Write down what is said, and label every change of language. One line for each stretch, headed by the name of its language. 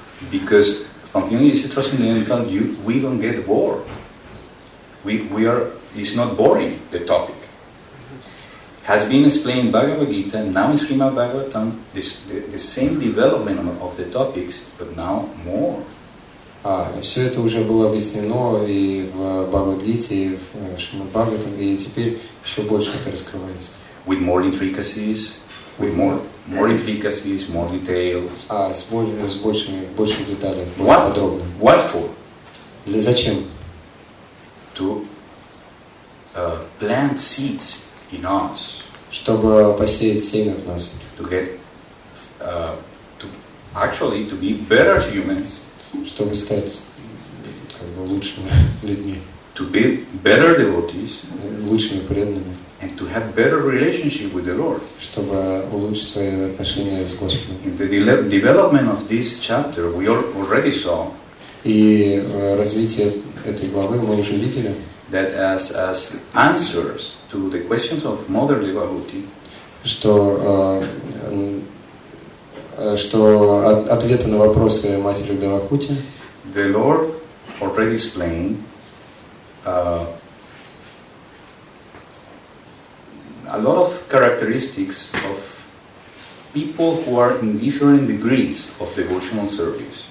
English: Because something is transcendental, we don't get bored. It's not boring, the topic. Has been explained in Bhagavad Gita, now in Srimad Bhagavatam, the same development of the topics, but now more.
Russian: Все это уже было объяснено и в Бхагавад-гите, и в Шримад Бхагаватам, и теперь еще больше это раскрывается.
English: With more intricacies, more intricacies, more details.
Russian: С большими деталями, более подробно.
English: What for?
Russian: Зачем?
English: To plant seeds in us.
Russian: Чтобы посеять семя в нас.
English: To be better humans.
Russian: Чтобы стать лучшими людьми.
English: To be better devotees.
Russian: Лучшими преданными.
English: And to have better relationship with the Lord.
Russian: Чтобы улучшить свои отношения с Господом.
English: In the development of this chapter, we already saw.
Russian: И развитие этой главы мы уже видели.
English: That as answers to the questions of Mother Devotee.
Russian: Что ответы на вопросы матери Девахути.
English: The Lord already explained a lot of characteristics of people who are in different degrees of devotional service.